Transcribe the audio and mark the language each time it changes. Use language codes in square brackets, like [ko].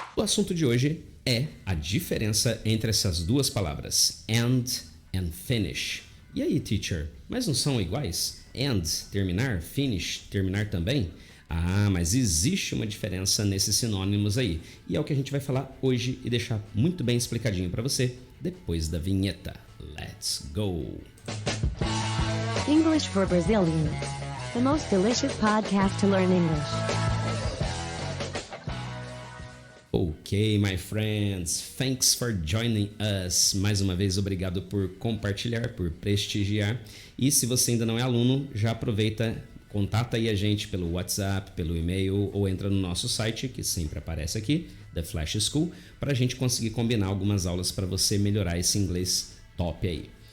[pt] O assunto de hoje é a diferença entre essas duas palavras, end and finish. E aí, teacher, mas não são iguais? End, terminar, finish, terminar também? Ah, mas existe uma diferença nesses sinônimos aí. E é o que a gente vai falar hoje e deixar muito bem explicadinho para você depois da vinheta. [en] Let's go! English for Brazilians. The most delicious podcast to learn English. Ok, my friends, thanks for joining us. [pt] Mais uma vez, obrigado por compartilhar, por prestigiar. E se você ainda não é aluno, já aproveita, contata aí a gente pelo WhatsApp, pelo e-mail ou entra no nosso site, que sempre aparece aqui, The Flash School, para a gente conseguir combinar algumas aulas para você melhorar esse inglês top aí.